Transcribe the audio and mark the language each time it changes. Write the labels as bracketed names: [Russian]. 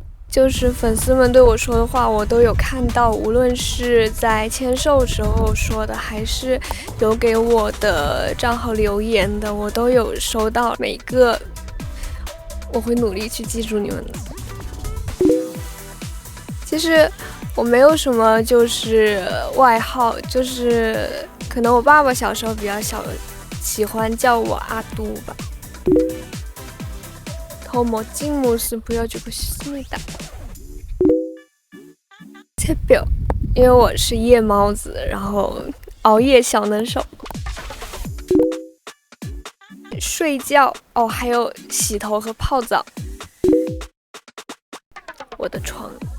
[Chinese] 就是粉丝们对我说的话我都有看到，无论是在签售时候说的，还是有给我的账号留言的，我都有收到，每个我会努力去记住你们的。其实我没有什么就是外号，就是可能我爸爸小时候比较喜欢叫我阿都吧。 [Korean] 더 멋진 모습 보여주고 싶습니다. [Chinese] 새벽， 因为我是夜猫子，然后熬夜小能手。睡觉哦，还有洗头和泡澡。我的床。